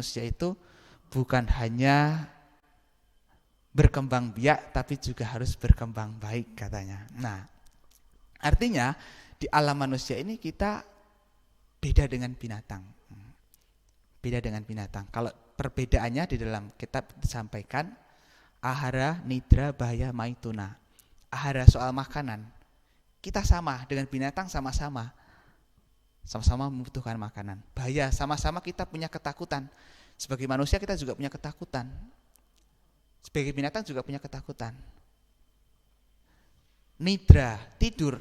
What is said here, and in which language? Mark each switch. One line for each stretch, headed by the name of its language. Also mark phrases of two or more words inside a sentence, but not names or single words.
Indonesian: Karena manusia itu bukan hanya berkembang biak tapi juga harus berkembang baik katanya. Nah, artinya di alam manusia ini kita beda dengan binatang. Beda dengan binatang. Kalau perbedaannya di dalam kitab disampaikan
Sanskrit: आहार, निद्रा, भय, मैथुन.
Indonesian: Ahara soal makanan. Kita sama dengan binatang, sama-sama membutuhkan makanan. Bahaya, sama-sama kita punya ketakutan. Sebagai manusia kita juga punya ketakutan. Sebagai binatang juga punya ketakutan. Nidra, tidur.